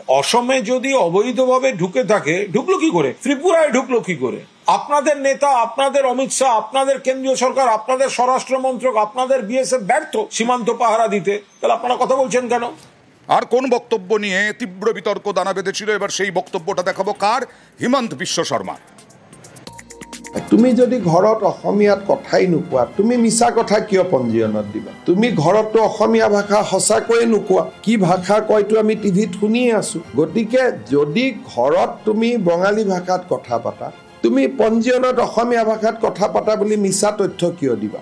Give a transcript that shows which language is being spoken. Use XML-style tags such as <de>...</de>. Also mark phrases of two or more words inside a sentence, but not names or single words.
<bn>অসমে যদি অবৈধভাবে ঢুকে থাকে, ঢুকলো কি করে? ত্রিপুরায় ঢুকলো কি করে? আপনাদের নেতা, আপনাদের অমিত শাহ, আপনাদের কেন্দ্রীয় সরকার, আপনাদের স্বরাষ্ট্র মন্ত্রক, আপনাদের বিএসএফ ব্যর্থ সীমান্ত পাহারা দিতে, তাহলে আপনারা কথা বলছেন কেন? আর কোন বক্তব্য নিয়ে তীব্র বিতর্ক দানা বেঁধেছিল, এবার সেই বক্তব্যটা দেখাবো কার? হিমন্ত বিশ্ব শর্মা।</bn> <as>তুমি যদি ঘৰত অসমীয়াত কথাই নোকোৱা, তুমি মিছা কথা কিয় পঞ্জীয়নত দিবা? তুমি ঘৰততো অসমীয়া ভাষা সঁচাকৈয়ে নোকোৱা, কি ভাষা কয়তো আমি টিভিত শুনিয়ে আছো। গতিকে যদি ঘৰত তুমি বঙালী ভাষাত কথা পাতা, তুমি পঞ্জীয়নত অসমীয়া ভাষাত কথা পাতা বুলি মিছা তথ্য কিয় দিবা?</as>